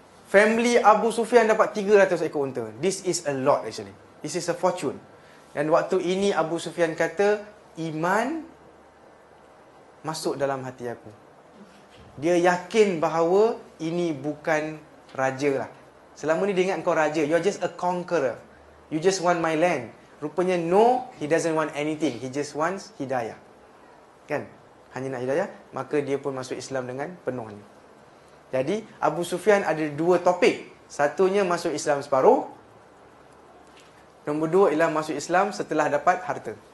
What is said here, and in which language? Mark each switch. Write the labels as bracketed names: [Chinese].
[English] Family Abu Sufyan [Malay] dapat 300 ekor unta. [English] This is a lot actually. This is a fortune. [Malay] Dan waktu ini Abu Sufyan kata, iman masuk dalam hati aku. Dia yakin bahawa ini bukan raja lah. Selama ni dia ingat kau raja. [English] You're just a conqueror. You just want my land. Rupanya no, he doesn't want anything. He just wants hidayah. [Malay] Kan? Hanya nak hidayah. Maka dia pun masuk Islam dengan penuhnya. Jadi Abu Sufyan ada 2 topik. Satunya masuk Islam separuh. Nombor 2 ialah masuk Islam setelah dapat harta.